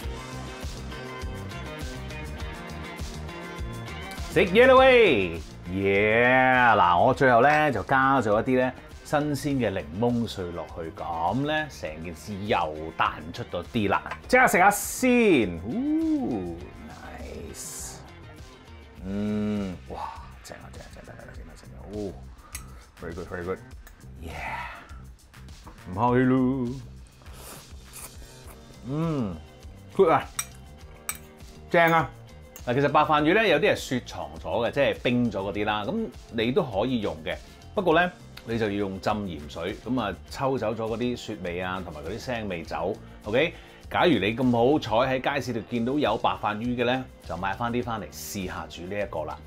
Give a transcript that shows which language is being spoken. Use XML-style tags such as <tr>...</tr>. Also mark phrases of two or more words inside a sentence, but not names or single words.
<yue>食嘢啦喂！耶！嗱，我最後咧就加咗一啲咧新鮮嘅檸檬碎落去，咁咧成件事又彈出咗啲啦。即刻食下先，nice。哇，正啊正啊正啊正啊正啊！哦，</yue> <en>very good very good。</en> <yue>唔客氣咯。good 啊，正啊！嗱，其實白飯魚咧有啲係雪藏咗嘅，即係冰咗嗰啲啦。咁你都可以用嘅，不過咧你就要用浸鹽水，咁啊抽走咗嗰啲雪味啊，同埋嗰啲腥味走。OK， 假如你咁好彩喺街市度見到有白飯魚嘅咧，就買翻啲翻嚟試下煮呢一個啦。</yue>